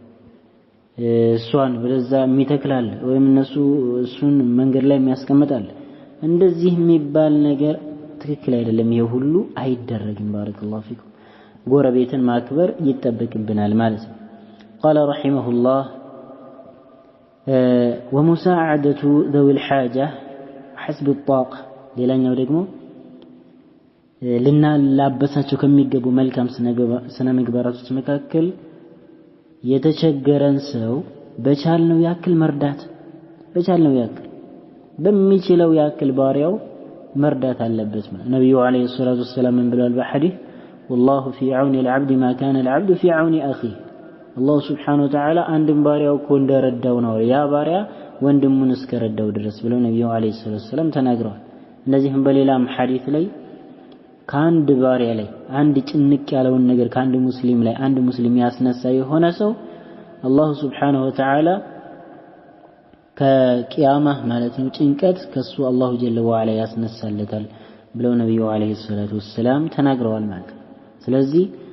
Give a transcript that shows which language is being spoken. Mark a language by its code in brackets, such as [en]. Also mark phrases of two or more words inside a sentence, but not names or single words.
[am] እሷን ወደዛ የሚተክላል ወይም እነሱ እሱን መንገድ ላይ የሚያስቀምጣል እንደዚህ የሚባል ነገር ትክክል አይደለም ይሄ ሁሉ አይደረግም [ar] بارك الله فيكم [am] ጎረቤትን ማክበር ይተበቅብናል ማለት ነው [ar] قال رحمه الله ومساعدة ذوي الحاجة حسب الطاقة [am] ሌላኛው ደግሞ ልናላበሳቸው ከሚገቡ መልካም ስነ ምግባራቶች መካከል የተቸገረን ሰው በቻልነው ያክል መርዳት በቻልነው ያክል በሚችለው ያክል ባሪያው መርዳት አለበት ማለት ነብዩ [ar] عليه الصلاة والسلام [am] ብለዋል በሐዲስ [ar] والله في عون العبد ما كان العبد في عون اخيه الله سبحانه [am] وتعالى አንድም ባሪያው እኮ እንደረዳው ነው ያ ባሪያ ወንድሙን እስከረዳው ድረስ ብለው ነብዩ [ar] عليه الصلاة والسلام [am] ተናግረዋል እንደዚህም በሌላም ሐዲስ ላይ ከአንድ ባሪያ ላይ አንድ ጭንቅ ያለውን ነገር ከአንድ ሙስሊም ላይ አንድ ሙስሊም ያስነሳ የሆነ ሰው አላህ [ar] سبحانه وتعالى [am] ከቂያማ ማለት ነው ጭንቀት ከሱ አላህ [ar] جل وعلا [am] ያስነሳለታል ብለው ነብዩ [ar] عليه الصلاة والسلام [am] ተናግረዋል ማለት ስለዚህ